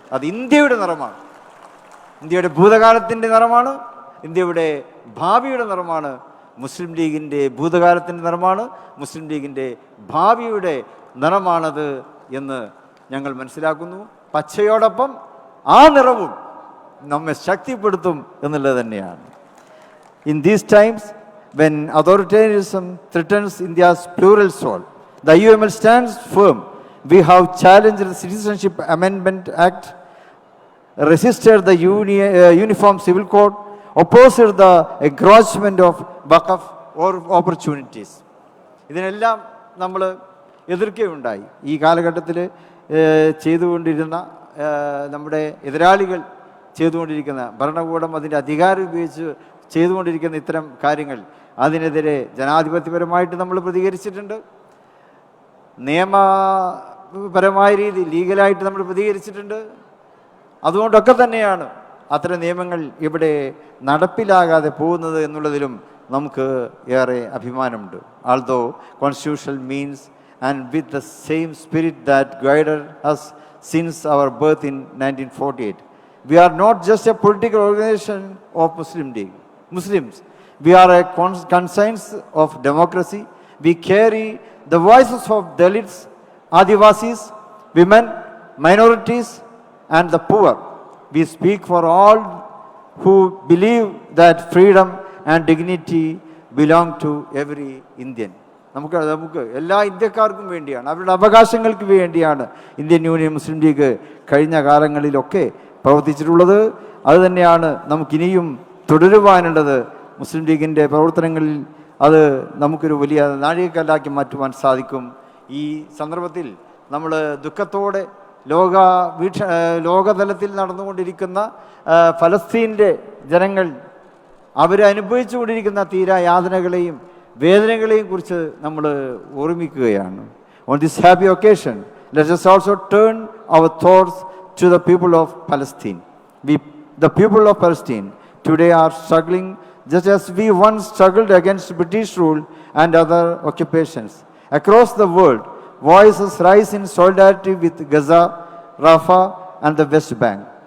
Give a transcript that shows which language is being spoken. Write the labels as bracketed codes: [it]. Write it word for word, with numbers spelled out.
[ml] അത് ഇന്ത്യയുടെ നിറമാണ്, ഇന്ത്യയുടെ ഭൂതകാലത്തിൻ്റെ നിറമാണ്, ഇന്ത്യയുടെ ഭാവിയുടെ നിറമാണ്. മുസ്ലിം ലീഗിൻ്റെ ഭൂതകാലത്തിൻ്റെ നിറമാണ്, മുസ്ലിം ലീഗിൻ്റെ ഭാവിയുടെ നിറമാണത് എന്ന് ഞങ്ങൾ മനസ്സിലാക്കുന്നു. പച്ചയോടൊപ്പം ആ നിറവും നമ്മെ ശക്തിപ്പെടുത്തും എന്നുള്ളത് തന്നെയാണ്. [en] In these times, when authoritarianism threatens India's plural soul, the I U M L stands firm. We have challenged the Citizenship Amendment Act, resisted the uni- uh, Uniform Civil Code, opposed the encroachment of Waqf or opportunities. [ml] ഇതിനെല്ലാം നമ്മൾ എതിർക്കുകയുണ്ടായി. ഈ കാലഘട്ടത്തിൽ ചെയ്തുകൊണ്ടിരുന്ന ഏഹ്, നമ്മുടെ എതിരാളികൾ ചെയ്തുകൊണ്ടിരിക്കുന്ന, ഭരണകൂടം അതിൻ്റെ അധികാരം ഉപയോഗിച്ച് ചെയ്തുകൊണ്ടിരിക്കുന്ന ഇത്തരം കാര്യങ്ങൾ, അതിനെതിരെ ജനാധിപത്യപരമായിട്ട് നമ്മൾ പ്രതികരിച്ചിട്ടുണ്ട്. നിയമപരമായ രീതി ലീഗലായിട്ട് നമ്മൾ പ്രതികരിച്ചിട്ടുണ്ട്. അതുകൊണ്ടൊക്കെ തന്നെയാണ് അത്തരം നിയമങ്ങൾ ഇവിടെ നടപ്പിലാകാതെ പോകുന്നത് എന്നുള്ളതിലും നമുക്ക് ഏറെ അഭിമാനമുണ്ട്. [en] Although constitutional means and with the same spirit that guided us since our birth in nineteen forty eight, we are not just a political organization of Muslim League Muslims, we are a cons- conscience of democracy. We carry the voices of Dalits, Adivasis, women, minorities and the poor. We speak for all who believe that freedom and dignity belong to every Indian. [ml] നമുക്ക് നമുക്ക് എല്ലാ ഇന്ത്യക്കാർക്കും വേണ്ടിയാണ്, അവരുടെ അവകാശങ്ങൾക്ക് വേണ്ടിയാണ് Indian Union Muslim league കഴിഞ്ഞ കാലങ്ങളിലൊക്കെ പ്രവർത്തിച്ചിട്ടുള്ളത്. അതുതന്നെയാണ് നമുക്കിനിയും തുടരുവാനുള്ളത്. മുസ്ലിം ലീഗിൻ്റെ പ്രവർത്തനങ്ങളിൽ അത് നമുക്കൊരു വലിയ നാഴികക്കല്ലാക്കി മാറ്റുവാൻ സാധിക്കും. ഈ സന്ദർഭത്തിൽ നമ്മൾ ദുഃഖത്തോടെ ലോക വീക്ഷ ലോകതലത്തിൽ നടന്നുകൊണ്ടിരിക്കുന്ന ആ, ഫലസ്തീനിലെ ജനങ്ങൾ അവരനുഭവിച്ചു കൊണ്ടിരിക്കുന്ന തീരാ യാതനകളെയും വേദനകളെയും കുറിച്ച് നമ്മൾ ഓർമ്മിക്കുകയാണ്. [en] On this happy occasion let us also turn our thoughts to the people of Palestine. We, the people of Palestine today are struggling just as we once struggled against British rule and other occupations. Across the world, voices rise in solidarity with Gaza, Rafah and the West Bank.